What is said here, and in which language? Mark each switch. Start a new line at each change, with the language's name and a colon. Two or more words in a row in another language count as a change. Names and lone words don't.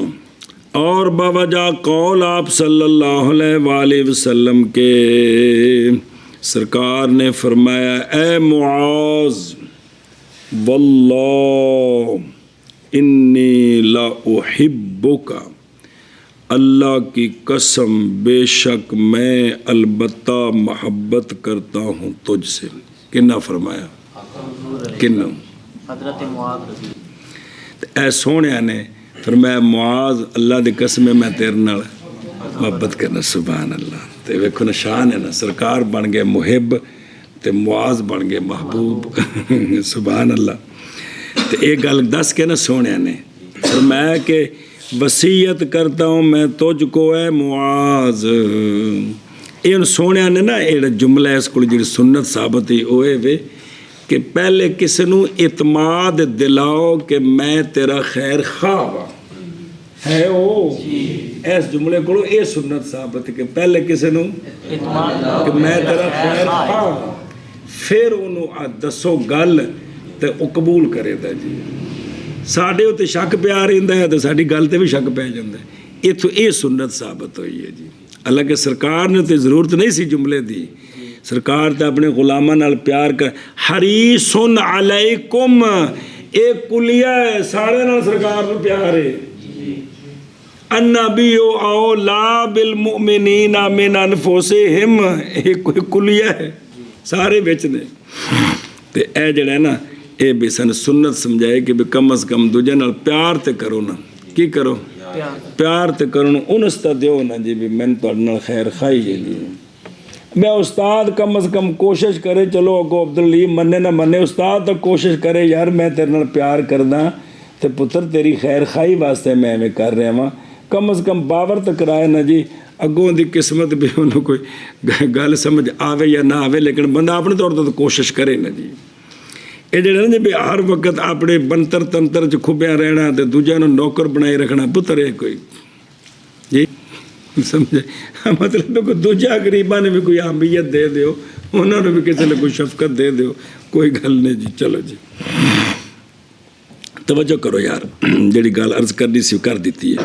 Urdu: اور باوجہ قول آپ
Arabic: صلی اللہ علیہ وآلہ وسلم
Urdu: کے سرکار نے فرمایا اے معاذ
Arabic: واللہ انی لا احبک،
Urdu: اللہ کی قسم بے شک میں البتہ محبت کرتا ہوں تجھ سے.
Punjabi: کنا فرمایا؟ کنا؟ حضرت معاذ رضی اللہ. اے سونے نے فرمایا معاذ اللہ دی قسم میں تیرے نال محبت کرنا.
Arabic: سبحان اللہ.
Punjabi: تے ویکھو نا شان ہے نا، سرکار بن گئے محب تے معاذ بن گئے محبوب.
Arabic: سبحان اللہ.
Punjabi: تے ایک گل دس کے نا سونے نے فرمایا کہ
Urdu: وصیت کرتا ہوں میں تجھ کو اے معاذ.
Punjabi: یہ سونے نے نا یہ جملہ اس کو جی سنت ثابت ہی ہوئے وے کہ پہلے کسی نو اعتماد دلاؤ کہ میں تیرا خیر خواہ ہاں. ہے او اس جملے کو یہ سنت ثابت ہے کہ پہلے کسی نو کہ میں تیرا خیر خواہ ہاں، پھر انہوں دسو گل تے او قبول کرے دا جی. ساڈے تے شک پیا رہندا ہے تے ساڈی گل تے بھی شک پی جاندا ہے. اتھوں یہ سنت ثابت ہوئی ہے جی. حالانکہ سرکار نے تے ضرورت نہیں سی جملے دی، سرکار تے اپنے غلاماں نال پیار کر.
Arabic: حریص علیکم
Punjabi: ایک کلیہ ہے، سارے نال سرکار نو پیار ہے.
Arabic: النبی اولا بالمؤمنین من انفسہم
Punjabi: ایک کلیہ ہے، سارے وچ نے. تے اے جڑا ہے نا اے بھی سن سنت سمجھائے کہ کم از کم دوجے نال پیار تے کرو نا. کی کرو؟ پیار تے کرو نا. انس تے دیو نا جی بھی میں تہاڈے نال خیر خائی ہے جی. میں استاد کم از کم کوشش کرے، چلو اگو عبداللی منے نہ منے، استاد تک کوشش کرے یار میں تیرے نال پیار کردا تے پتر تیری خیر خائی واسطے میں ایویں کر رہا ہاں. کم از کم باور تو کرائے نا جی. اگوں دی قسمت بھی انہوں کوئی گل سمجھ آوے یا نہ آوے، لیکن بندہ اپنے طور تو کوشش کرے نا جی. یہ جڑا نا جی ہر وقت اپنے بنتر تنتر چ کھبیا رہنا تے دوجے نوں نوکر بنائی رکھنا پتر ہے کوئی جی. سمجھے مطلب کوئی دوجا غریباں نے بھی کوئی اہمیت دے دیو، انہوں نے بھی کسی نے کوئی شفقت دے دیو، کوئی گل نہیں جی. چلو جی توجہ کرو یار، جڑی گل عرض کرنی سی کر دیتی ہے.